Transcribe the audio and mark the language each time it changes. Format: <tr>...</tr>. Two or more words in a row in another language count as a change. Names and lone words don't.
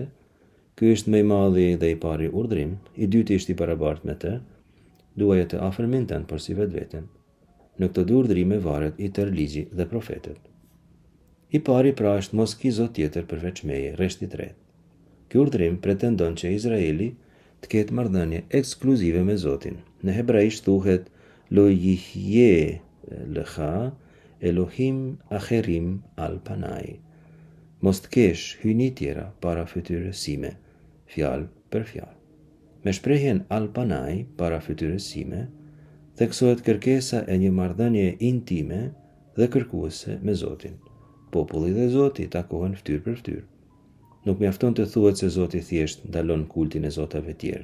<sq>Ky është më i madhi dhe i pari urdhrim, i dyti është i barabartë me të: duaje të afërmin tënd por si vetveten. Në këto 2 urdhrime varet i tërë ligji dhe profetët. I pari pra është mos ki zot tjetër përveç meje, rreshti 3. Ky urdhrim pretendon që Izraeli të ketë marrëdhënie ekskluzive me Zotin. Në hebraisht thuhet</sq> <he>לא יהיה לך אלהים אחרים על פני.</he> <sq>Mos të kesh hyjni tjera para fytyrës sime, fjalë për fjalë. Me shprehjen</sq> <he>על פני</he> <sq>para fytyrës sime, theksohet kërkesa e një marrëdhënie intime dhe kërkuese me Zotin. Populli dhe Zoti takohen fytyrë për fytyrë. Nuk mjafton të thuhet se Zoti thjesht ndalon kultin e zotave tjerë.</sq>